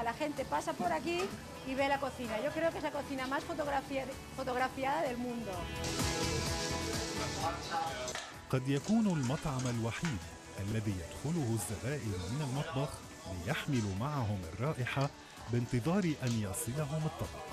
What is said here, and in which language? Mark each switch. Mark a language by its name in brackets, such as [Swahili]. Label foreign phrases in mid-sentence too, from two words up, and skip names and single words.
[Spanish] La gente pasa por aquí y ve la cocina. Yo creo que es la cocina más fotografiada del mundo. [Arabic] قد يكون المطعم الوحيد الذي يدخله الزبائن من المطبخ ليحملوا معهم الرائحة بانتظار أن يصلهم الطبق.